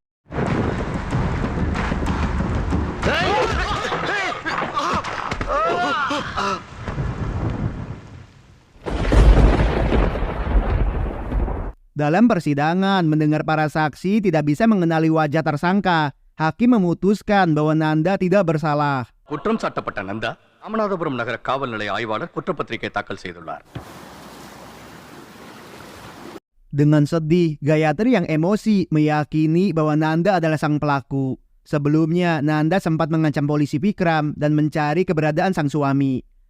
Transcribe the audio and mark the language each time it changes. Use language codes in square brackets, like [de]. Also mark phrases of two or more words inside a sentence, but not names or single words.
[id] Dalam persidangan, mendengar para saksi tidak bisa mengenali wajah tersangka, hakim memutuskan bahwa Nanda tidak bersalah. [ta] குற்றம் சாட்டப்பட்ட நந்தா ராமநாதபுரம் நகர காவல் நிலைய ஆய்வாளர் குற்றப்பத்திரிகை தாக்கல் செய்துள்ளார். [id] Dengan sedih, Gayatri yang emosi meyakini bahwa Nanda adalah sang pelaku. Sebelumnya, Nanda sempat mengancam polisi Vikram dan mencari keberadaan sang suami.